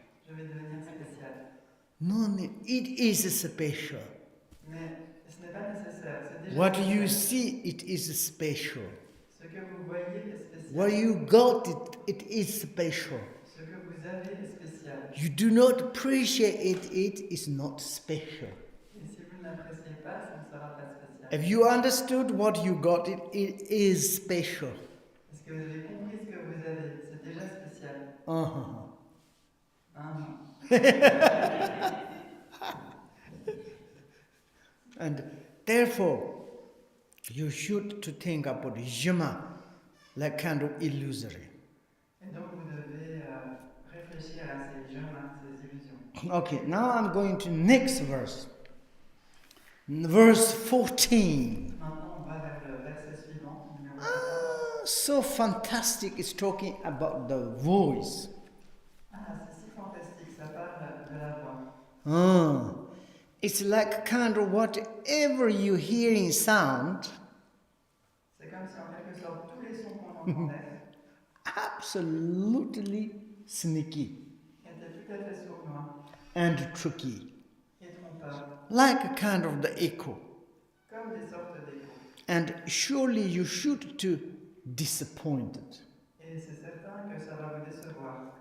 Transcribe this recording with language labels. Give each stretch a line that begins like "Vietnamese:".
French: Je vais devenir spécial.
English: No, it is special.
French: Mais ce n'est pas nécessaire, c'est déjà
English: What
French: spécial.
English: you see, it is special.
French: Ce que vous voyez est spécial.
English: What you got, it is special.
French: Ce que vous avez est spécial.
English: You do not appreciate it, it is not special.
French: Et si vous ne l'appréciez pas, ça ne sera pas spécial.
English: If you understood what you got, it is special.
French: Est-ce que vous avez compris ce que vous avez? C'est déjà spécial. Uh-huh.
English: And therefore, you should to think about Jigme like kind of illusory.
French: Et donc vous devez réfléchir à ces jeunes, ces illusions.
English: Okay, now I'm going to next verse. Verse 14.
French: Maintenant, on va vers le verset suivant, numéro 14.
English: So fantastic, it's talking about the voice.
French: C'est si fantastique, ça parle de la voix.
English: It's like kind of whatever you hear in sound,
French: C'est comme si en quelque sorte tous les sons qu'on entendait
English: absolutely sneaky
French: étaient tout à fait sournois
English: and tricky,
French: et trompeurs,
English: like a kind of the echo.
French: comme des sortes d'échos.
English: And surely you should to disappointed.
French: Et c'est certain que ça va vous décevoir.